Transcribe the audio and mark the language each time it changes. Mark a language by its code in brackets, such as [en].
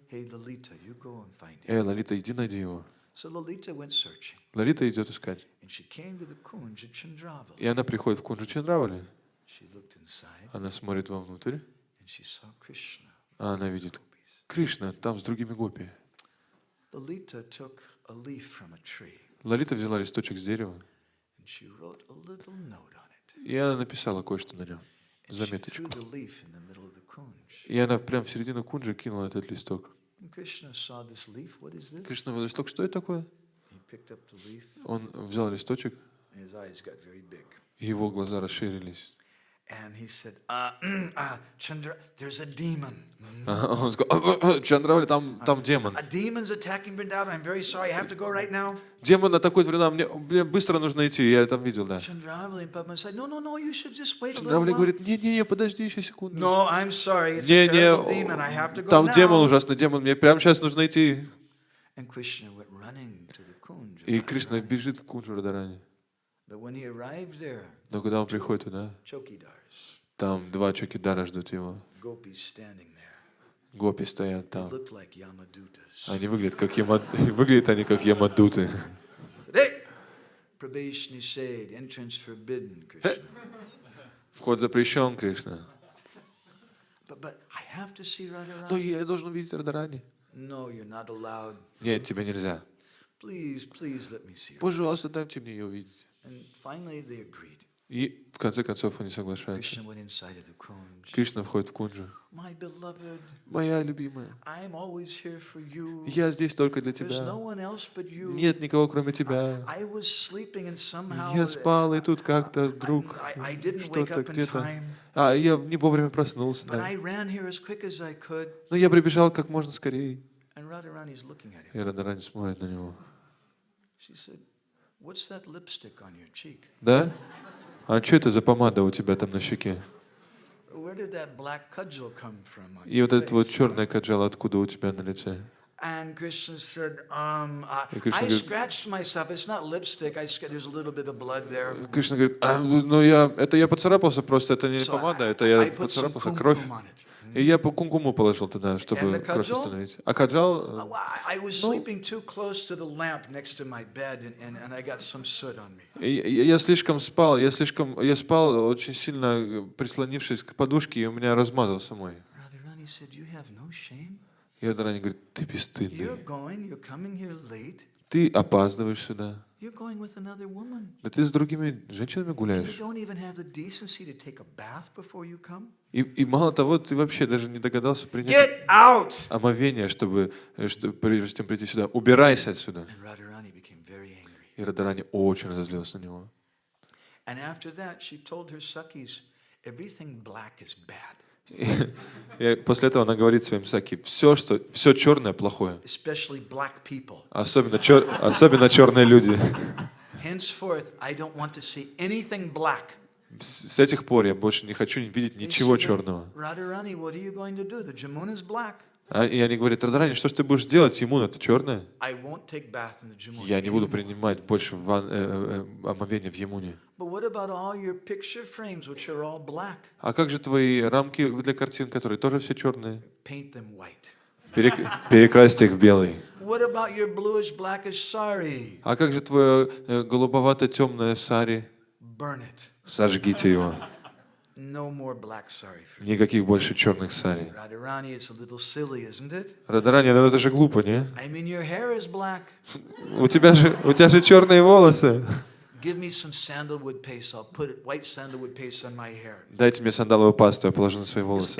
[en] Hey, Lalita, you go and find him. [ru] Лалита, иди найди его. [en] So Lalita went searching. [ru] Лалита идет искать. [en] And she came to the kunj at Chandravali. [ru] И она приходит в кунджу Чандравали. [en] She looked inside. [ru] Она смотрит вовнутрь. [en] And she saw Krishna. [ru] А она видит Кришна там с другими гопи. [en] Lalita took a leaf from a tree. [ru] Лалита взяла листочек с дерева. [en] And she wrote a little note on it. [ru] И она написала кое-что на нем. [en] And she threw [ru] Заметочку. [en] the leaf in the middle of the kunj. [ru] И она прямо в середину кунджи кинула этот листок. [en] Krishna saw this leaf. What is this? [ru] Кришна увидел листок, что это такое? [en] He picked up the leaf. [ru] Он взял листочек, [en] And his eyes got very big. [ru] и его глаза расширились. [en] And he said, Chandra, there's a demon. [ru] Он сказал, Чандравали, там демон. [en] A demon's attacking Vrindavan. I'm very sorry. I have to go right now. [ru] Демон атакует Вриндаван, мне быстро нужно идти, я там видел, да. [en] Chandravali and Padma said, no, you should just wait a little [ru] Чандравали [en] while. [ru] говорит, не, подожди еще секунду. [en] No, I'm sorry. It's a terrible demon. I have to go now. [ru] Там демон, ужасный демон, мне прямо сейчас нужно идти. [en] And Krishna went running to the Kunj. [ru] И Кришна бежит в Кунджу Радарани. [en] But when he arrived there, [ru] Но когда он приходит туда, [en] chokidars, [ru] там два чокидара ждут его. [en] gopis standing there. [ru] Гопи стоят [en] They [ru] там. [en] looked like Yamadutas. [ru] Они выглядят они как ямадуты. [en] Hey, [hi] Pravesh Nishad, [en] entrance forbidden, Krishna. [ru] Вход запрещен, Кришна. [en] But I have to see [ru] Но [en] Radharani. [ru] я должен увидеть Радарани. [en] No, you're not allowed. [ru] Нет, тебе нельзя. [en] Please let me see her. [ru] Пожалуйста, дайте мне ее увидеть. [en] And finally they agreed. [ru] И в конце концов они соглашаются. [en] Krishna went inside of the Kunj. [ru] Кришна входит в Кунджу. [en] My beloved, [ru] Моя любимая, [en] I'm always here for you. [ru] я здесь только для [en] There's [ru] тебя. [en] no one else but you. [ru] Нет никого, кроме тебя. [en] I was sleeping and somehow [ru] Я спал, и тут как-то вдруг [en] I didn't wake [ru] что-то [en] up in [ru] где-то... [en] time. [ru] Я не вовремя проснулся. [en] But [ru] Да. [en] I ran here as quick as I could. [ru] Но я прибежал как можно скорее. [en] And Radharani's looking at him. [ru] И Радарани смотрит на него. [en] She said, what's that lipstick on your cheek? [ru] Да? А что это за помада у тебя там на щеке? [en] Where did that black cudgel come from on [ru] И [en] your [ru] вот этот вот [en] face? [ru] черный каджал откуда у тебя на лице? [en] And Krishna said, [ru] И Кришна [en] I [ru] говорит, [en] scratched myself. It's not lipstick. There's a little bit of blood there. [ru] Кришна говорит, ну я поцарапался просто, это не [en] So [ru] помада, это [en] I [ru] я [en] put some [ru] поцарапался, кровь. [en] kumkum on it. [ru] И я по кумкуму положил туда, [en] And [ru] чтобы [en] the [ru] кровь [en] kajal? [ru] остановить. А каджал, [en] I was sleeping too close to the lamp next to my bed, and I got some soot on me. [ru] я слишком спал, я спал очень сильно прислонившись к подушке, и у меня размазался мой. [en] Radharani said, you have no shame? [ru] И Радарани говорит, ты бесстыдный, [en] You're coming here late. [ru] ты опаздываешь сюда. [en] You're going with another woman. [ru] Да ты с другими женщинами [en] And you don't even have the decency to take a bath before you come? [ru] И мало того, ты вообще даже не догадался принять [en] Get out! [ru] омовение, чтобы прежде чем прийти сюда. Убирайся отсюда. [en] And Radharani became very angry. [ru] И Радарани очень разозлился на него. [en] And after that, she told her Sakhis, everything black is bad. [ru] И после этого она говорит своим саки, все черное плохое. [en] Especially black people. [ru] Особенно черные люди. [en] Henceforth, I don't want to see anything black. [ru] С этих пор я больше не хочу видеть [en] They [ru] ничего [en] said, [ru] черного. [en] Radharani, what are you going to do? The Jamuna is black. [ru] И они говорят, Радарани, что ж ты будешь делать? Ему это черное? [en] I won't take bath in the Jamuna. [ru] Я не буду [en] anymore. [ru] принимать больше омовения в Емуне. [en] But what about all your picture frames, which are all black? [ru] А как же твои рамки для картин, которые тоже все черные? [en] Paint them white. [ru] Перекрасьте их в белый. [en] What about your bluish blackish sari? [ru] А как же твое голубовато-темное сари? [en] Burn it. [ru] Сожгите его. [en] No more black sari for you. [ru] Никаких больше черных сари. [en] Radharani, it's a little silly, isn't it? [ru] Радарани, ну это же глупо, не? [en] I mean, your hair is black. [ru] У тебя же черные волосы. [en] Give me some sandalwood paste. I'll put white sandalwood paste on my hair. [ru] Дайте мне сандаловую пасту, я положу на свои волосы.